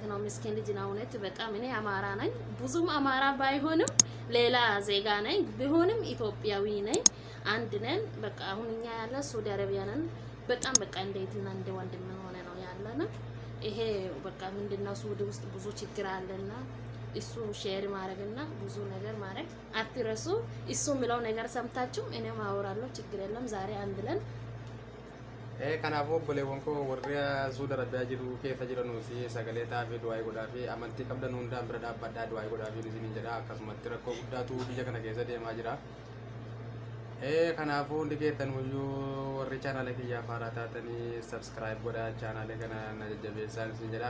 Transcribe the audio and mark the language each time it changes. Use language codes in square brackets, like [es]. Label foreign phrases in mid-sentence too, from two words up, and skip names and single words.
[am] ነው ምስኪን ልጅ ነው። እውነት በጣም እኔ አማራ ነኝ፣ ብዙም አማራ ባይሆንም ሌላ ዜጋ ነኝ፣ ቢሆንም ኢትዮጵያዊ ነኝ። አንድ ነን። በቃ አሁን እኛ ያለ ሱዲ አረቢያ ነን። በጣም በቃ እንዴትና እንደ ወንድም ሆነ ነው ያለና ይሄ በቃ ምንድነው ሱዲ ውስጥ ብዙ ችግር አለና እሱ ሼር ማድረግና ብዙ ነገር ማድረግ አትረሱ። እሱ የሚለው ነገር ሰምታችሁ እኔም አወራለሁ፣ ችግር የለም። ዛሬ አንድ ነን። [om] kanaafuu obboleewwan koo warri Sudi Arabiyaa jiru keessa jiranuusi sagaleetaa fi du'aa godhaa fi amantii qabdan hundaan bira dhaabbadhaa du'aa godhaa fi isiniin jedha. Akkasumatti rakkoo guddaatu biyya kana keessa deemaa jira. Kanaafuu hundi keessan iyyuu warri chaanaala kiyyaa faaraa taatanii subscribe godhaa chaanaala kana na jajjabeessaa isiniin jedha.